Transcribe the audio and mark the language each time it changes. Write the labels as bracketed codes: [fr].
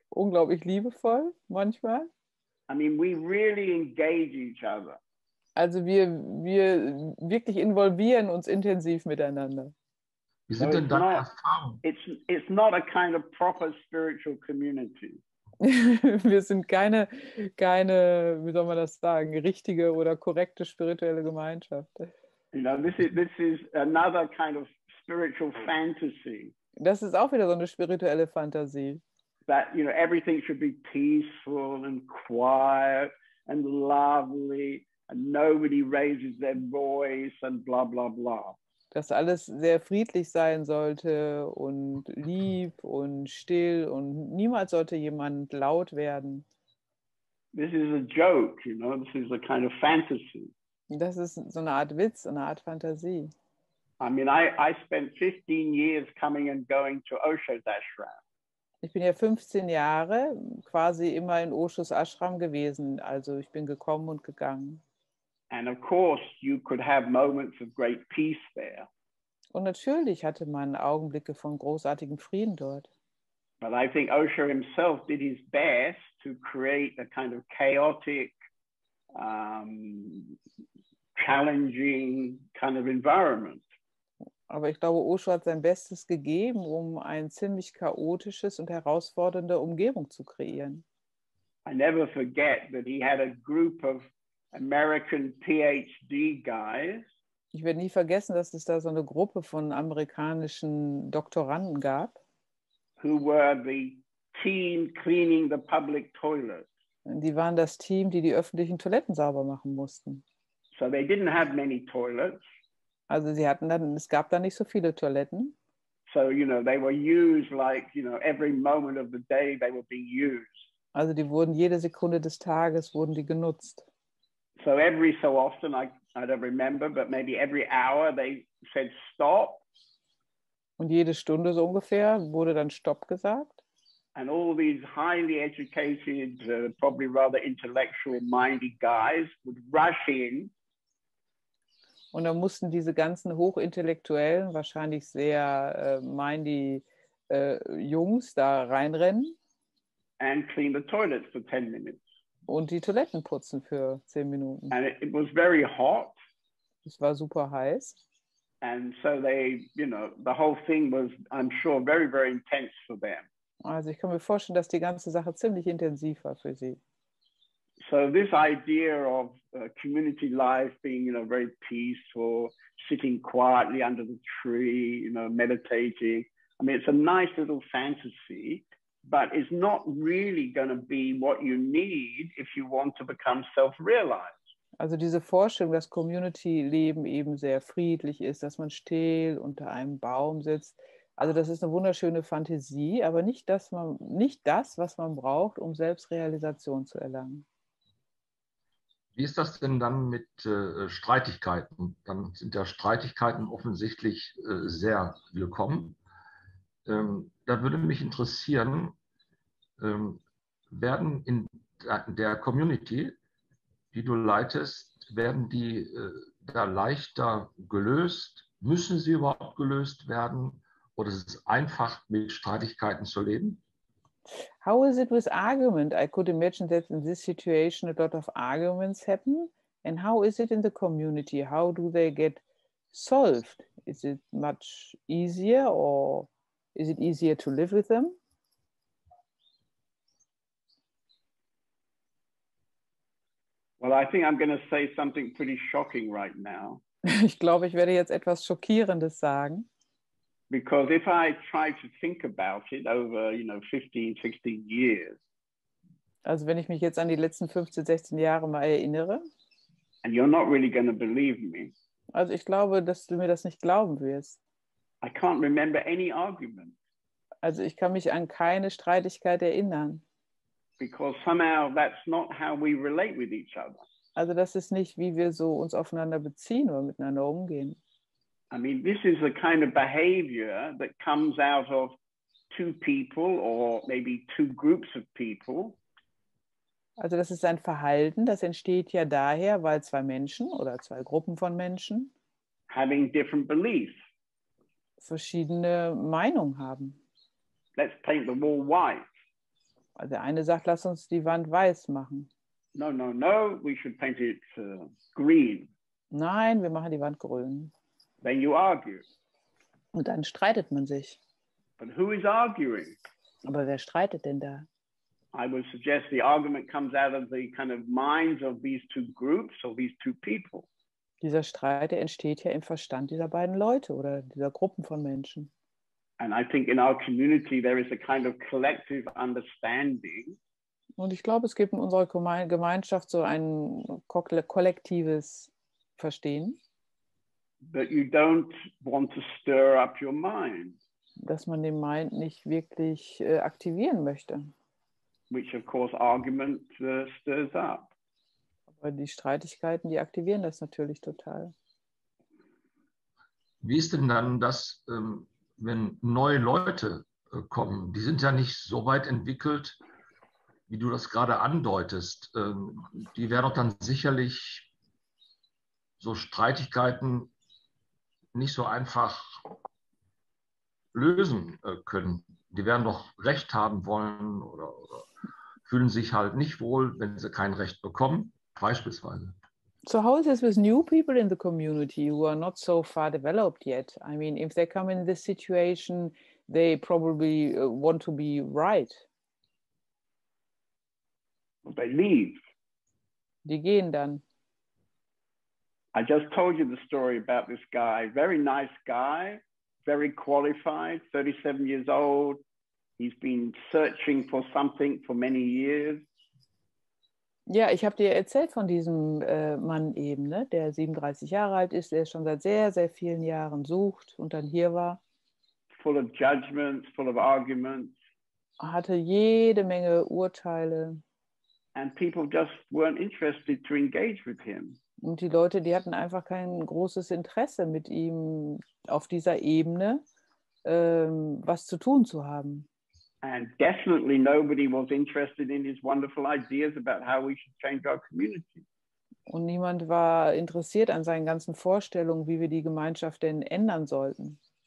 [de] Unglaublich liebevoll manchmal. [en] I mean, we really engage each other. [de] Also wir wirklich involvieren uns intensiv miteinander. Wie sind denn deine Erfahrungen? [en] It's not a kind of proper spiritual community. [de] Wir sind keine, wie soll man das sagen, richtige oder korrekte spirituelle Gemeinschaft. [en] This is another kind of spiritual fantasy. [de] Das ist auch wieder so eine spirituelle Fantasie. [en] That, everything should be peaceful and quiet and lovely and nobody raises their voice and blah, blah, blah. [de] Dass alles sehr friedlich sein sollte und lieb und still und niemals sollte jemand laut werden. [en] this is a joke, you know, this is a kind of fantasy. [de] Das ist so eine Art Witz, eine Art Fantasie. [en] I mean, I spent 15 years coming and going to Osho's ashram. [de] Ich bin ja 15 Jahre quasi immer in Oshos Ashram gewesen. Also ich bin gekommen und gegangen. [en] And of course, you could have moments of great peace there. [de] Und natürlich hatte man Augenblicke von großartigem Frieden dort. [en] But I think Osho himself did his best to create a kind of chaotic, challenging kind of environment. [de] Aber ich glaube, Osho hat sein Bestes gegeben, um ein ziemlich chaotisches und herausfordernde Umgebung zu kreieren. [en] I never forget that he had a group of American PhD guys. [de] Ich werde nie vergessen, dass es da so eine Gruppe von amerikanischen Doktoranden gab, [en] who were the team cleaning the public toilets. [de] die waren das Team, die die öffentlichen Toiletten sauber machen mussten. [en] So they didn't have many toilets. [de] Also es gab da nicht so viele Toiletten. [en] So, you know, they were used like, you know, every moment of the day they were being used. [de] Also die wurden jede Sekunde des Tages wurden die genutzt. [en] So every so often, I don't remember, but maybe every hour they said stop. [de] Und jede Stunde so ungefähr wurde dann Stopp gesagt. [en] And all these highly educated, probably rather intellectual-minded guys would rush in. [de] Und dann mussten diese ganzen hochintellektuellen, wahrscheinlich sehr mindy Jungs da reinrennen. [en] And clean the toilets for 10 minutes. [de] Und die Toiletten putzen für 10 Minuten. [en] And it was very hot. [de] Es war super heiß. [en] And so they, you know, the whole thing was, I'm sure, very, very intense for them. [de] Also ich kann mir vorstellen, dass die ganze Sache ziemlich intensiv war für sie. [en] So this idea of community life being, you know, very peaceful, sitting quietly under the tree, you know, meditating. I mean, it's a nice little fantasy, but it's not really going to be what you need if you want to become self-realized. [de] Also diese Vorstellung, dass Community-Leben eben sehr friedlich ist, dass man still unter einem Baum sitzt. Also das ist eine wunderschöne Fantasie, aber nicht das, was man braucht, um Selbstrealisation zu erlangen. Wie ist das denn dann mit Streitigkeiten? Dann sind ja Streitigkeiten offensichtlich sehr willkommen. Da würde mich interessieren, werden in der Community, die du leitest, werden die da leichter gelöst? Müssen sie überhaupt gelöst werden? Oder ist es einfach, mit Streitigkeiten zu leben? [en] How is it with argument? I could imagine that in this situation a lot of arguments happen. And how is it in the community? How do they get solved? Is it much easier or is it easier to live with them? Well, I think I'm going to say something pretty shocking right now. [de] Ich glaube, ich werde jetzt etwas Schockierendes sagen. [en] Because if I try to think about it over, you know, 15, 16 years. [de] Also wenn ich mich jetzt an die letzten 15, 16 Jahre mal erinnere. [en] And you're not really going to believe me. [de] Also ich glaube, dass du mir das nicht glauben wirst. [en] I can't remember any argument. [de] Also ich kann mich an keine Streitigkeit erinnern. [en] Because somehow that's not how we relate with each other. [de] Also das ist nicht, wie wir so uns aufeinander beziehen oder miteinander umgehen. [en] I mean, this is a kind of behavior that comes out of two people or maybe two groups of people. [de] Also das ist ein Verhalten, das entsteht ja daher, weil zwei Menschen oder zwei Gruppen von Menschen [en] having different beliefs. [de] Verschiedene Meinungen haben. [en] Let's paint the wall white. [de] Also der eine sagt, lass uns die Wand weiß machen. [en] No, no, no, we should paint it green. [de] Nein, wir machen die Wand grün. [en] Then you argue. [de] Und dann streitet man sich. [en] But who is arguing? [de] Aber wer streitet denn da? [en] I would suggest the argument comes out of the kind of minds of these two groups or these two people. [de] Dieser Streit, der entsteht ja im Verstand dieser beiden Leute oder dieser Gruppen von Menschen. [en] And I think in our community there is a kind of collective understanding. [de] Und ich glaube, es gibt in unserer Gemeinschaft so ein kollektives Verstehen. [en] That you don't want to stir up your mind. [de] Dass man den Mind nicht wirklich aktivieren möchte. [en] which of course argument stirs up. [de] Aber die Streitigkeiten, die aktivieren das natürlich total. Wie ist denn dann das, wenn neue Leute kommen? Die sind ja nicht so weit entwickelt, wie du das gerade andeutest. Die werden doch dann sicherlich so Streitigkeiten nicht so einfach lösen können. Die werden doch Recht haben wollen oder fühlen sich halt nicht wohl, wenn sie kein Recht bekommen, beispielsweise. [en] So how is this with new people in the community who are not so far developed yet? I mean, if they come in this situation, they probably want to be right. They leave. [de] Die gehen dann. [en] I just told you the story about this guy, very nice guy, very qualified, 37 years old. He's been searching for something for many years. [de] Ja, ich habe dir erzählt von diesem Mann eben, ne, der 37 Jahre alt ist, der schon seit sehr, sehr vielen Jahren sucht und dann hier war. [en] Full of judgments, full of arguments. [de] Hatte jede Menge Urteile. [en] And people just weren't interested to engage with him. [de] Und die Leute, die hatten einfach kein großes Interesse, mit ihm auf dieser Ebene was zu tun zu haben. [en] And definitely nobody was interested in his wonderful ideas about how we should change our community. [de] Und niemand war interessiert an seinen ganzen Vorstellungen, wie wir die Gemeinschaft denn ändern sollten.